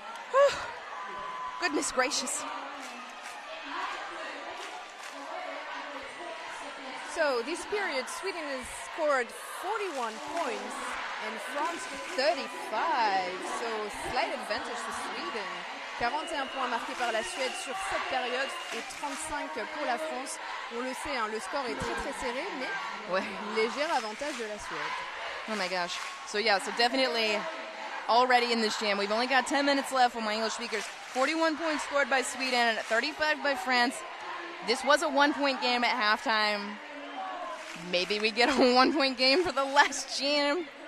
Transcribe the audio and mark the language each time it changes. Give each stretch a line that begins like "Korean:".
English: Whew. Goodness gracious. So this period, Sweden has scored 41 points and France 35. So slight advantage for Sweden.
French: 41 points marqués par la Suède sur cette période et 35 pour la France. On le sait, le score est très très serré, mais léger avantage de la Suède.
English: Oh my gosh. So definitely already in this jam. We've only got 10 minutes left for my English speakers. 41 points scored by Sweden, 35 by France. This was a 1-point game at halftime. Maybe we get a 1-point game for the last jam.